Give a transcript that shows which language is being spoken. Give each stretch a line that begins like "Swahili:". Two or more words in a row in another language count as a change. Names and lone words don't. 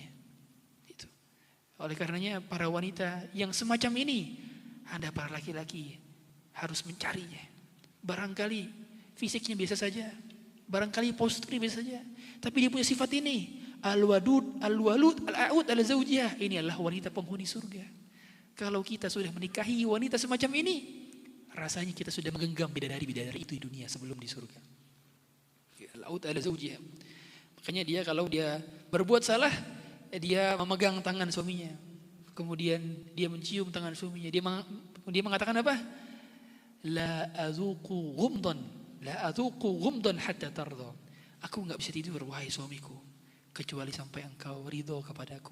Indonesian: Itu. Oleh karenanya para wanita yang semacam ini, Anda para laki-laki harus mencarinya. Barangkali fisiknya biasa saja, barangkali posturnya biasa saja, tapi dia punya sifat ini,
Arabic: al-wadud, al-walud, al-a'ud ala zawjiyah.
Indonesian: Ini adalah wanita penghuni surga. Kalau kita sudah menikahi wanita semacam ini, rasanya kita sudah menggenggam bidadari-bidadari itu di dunia sebelum di surga.
Arabic: Al-a'ud ala zawjiyah.
Indonesian: Makanya dia kalau dia berbuat salah, dia memegang tangan suaminya, kemudian dia mencium tangan suaminya, dia mengatakan apa?
Arabic: La azuqu ghumdan hatta tarda.
Indonesian: Aku enggak bisa tidur wahai suamiku kecuali sampai engkau ridho kepadaku.